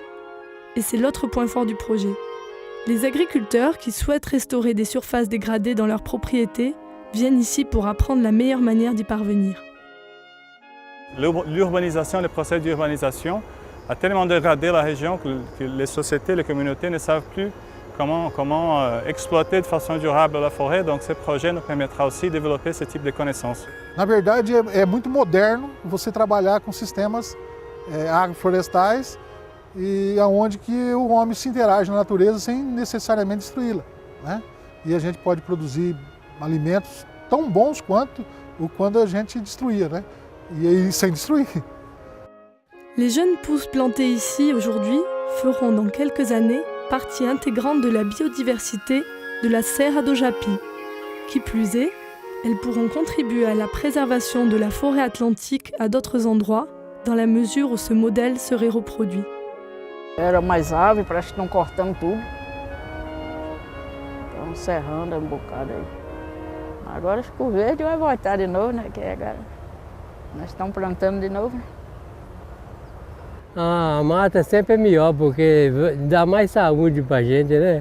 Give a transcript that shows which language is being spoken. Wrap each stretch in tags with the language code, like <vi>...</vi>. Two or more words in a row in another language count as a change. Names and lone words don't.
<fr>Et c'est l'autre point fort du projet. Les agriculteurs qui souhaitent restaurer des surfaces dégradées dans leurs propriétés viennent ici pour apprendre la meilleure manière d'y parvenir. L'urbanisation, le processus d'urbanisation a tellement dégradé la région que les sociétés, les communautés ne savent plus comment exploiter de façon durable la forêt. Donc ce projet nous permettra aussi de développer ce type de connaissances.</fr> <pt>Na verdade, é muito moderno você trabalhar com sistemas agroflorestais e aonde que o homem se interage na natureza sem necessariamente destruí-la, né? E a gente pode produzir alimentos tão bons quanto quando a gente destruía, né? E aí sem destruir.</pt> <fr>Les jeunes pousses plantées ici aujourd'hui feront dans quelques années partie intégrante de la biodiversité de la Serra do Japi. Qui plus est, elles pourront contribuer à la préservation de la forêt atlantique à d'autres endroits, dans la mesure où ce modèle serait reproduit.</fr> <pt>Era mais árvore, parece que estão cortando tudo. Estão serrando um bocado aí. Agora acho que o verde vai voltar de novo, né? Que agora nós estamos plantando de novo. A mata sempre é melhor, porque dá mais saúde pra gente, né?</pt>